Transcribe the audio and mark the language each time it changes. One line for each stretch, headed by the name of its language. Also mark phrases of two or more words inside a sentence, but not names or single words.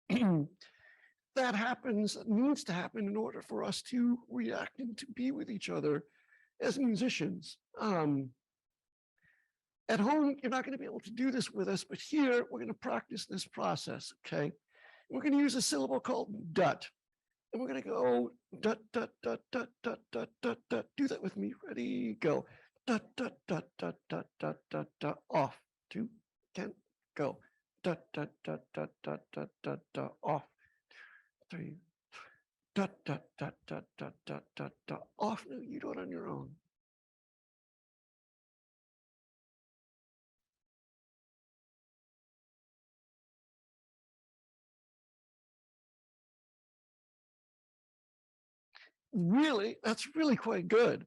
English: That happens, needs to happen in order for us to react and to be with each other as musicians. At home, you're not going to be able to do this with us, but here we're going to practice this process, okay? We're going to use a syllable called dut. And we're going to go dut, dut, dut, dut, dut, dut, dut, dut. Do that with me. Ready, go. Dut, dut, dut, dut, dut, dut, dut, dut. Off. 2, 10, go. Dut, dut, dut, dut, dut, dut, dut, dut. Off. 3. Dut, dut, dut, dut, dut, dut, dut, dut. Off. No, you do it on your own. Really, that's really quite good.